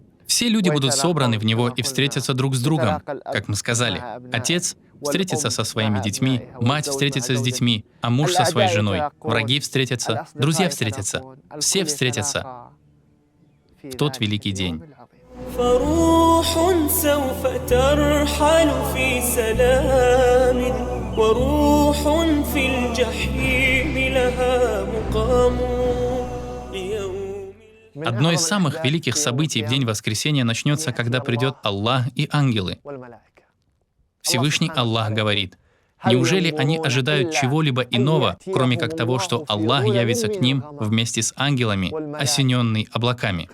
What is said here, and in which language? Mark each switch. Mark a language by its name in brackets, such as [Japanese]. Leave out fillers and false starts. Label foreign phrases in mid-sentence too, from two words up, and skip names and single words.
[Russian] Все люди будут собраны в него и встретятся друг с другом. Как мы сказали, отец встретится со своими детьми, мать встретится с детьми, а муж со своей женой. Враги встретятся, друзья встретятся. Все встретятся в тот великий день. [Arabic] فروح سوف ترحل في سلام وروح في الجحيم لها مقام. [Russian] Одно из самых великих событий в день воскресения начнется, когда придет Аллах и ангелы. Всевышний Аллах говорит: неужели они ожидают чего-либо иного, кроме как того, что Аллах явится к ним вместе с ангелами, осененный облаками?